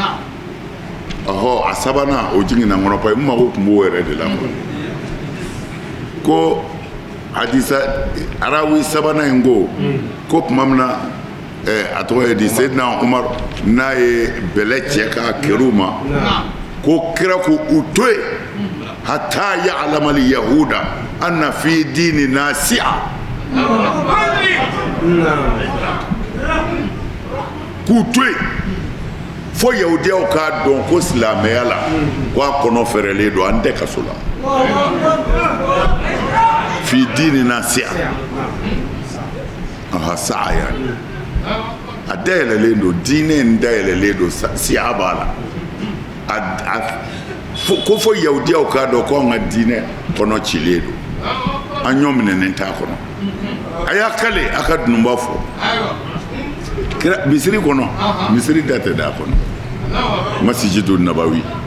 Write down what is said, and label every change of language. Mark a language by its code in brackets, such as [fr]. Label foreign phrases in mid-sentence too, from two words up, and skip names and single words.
[bm] a sabanan o jiginna n kɔnɔ [fr] parce que [bm] n mago tun b'o yɛrɛ de la ko hadisa arawi sabanan in ko tuma min na a tɔgɔ ye di Seydina Umaru n'a ye bɛlɛ cɛ k'a kɛr'u ma ko kira ko u to yen [ar] حتى يعلم اليهود أن في ديننا سعة [bm] k'u to yen fo yahudiyaw k'a dɔn ko silamɛya la ko a kɔnɔ fɛrɛlen don an tɛ kaso la [ar] في ديننا سعة [bm] sa'a yani a dayɛlɛlen don diinɛ in dayɛlɛlen don siya b'a la ko fo yahudiyaw k'a dɔn ko an ka diinɛ kɔnɔ cilen don an ɲɔ minɛnen t'a kɔnɔ aya kale aka dunumba fo kira misiri kono misiri date da kono [ar] المسجد النبوي